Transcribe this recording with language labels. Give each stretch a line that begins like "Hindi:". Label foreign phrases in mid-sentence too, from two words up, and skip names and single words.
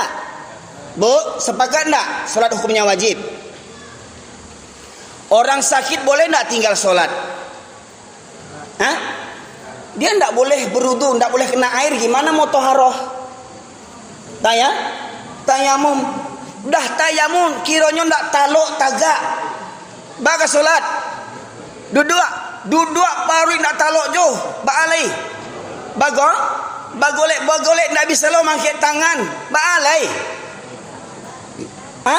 Indonesian: Bu, sepakat enggak sholat hukumnya wajib? Orang sakit boleh enggak tinggal sholat? Hah? Dia enggak boleh berudu, enggak boleh kena air, gimana mau toharoh? Tayamum.
Minangkabau: Dah tayamum, kironyo ndak taluk tagak. Baga solat. Duduk paru ndak taluk jo, baalai. Bagolek ndak bisa lo mangkit tangan, baalai. Hah?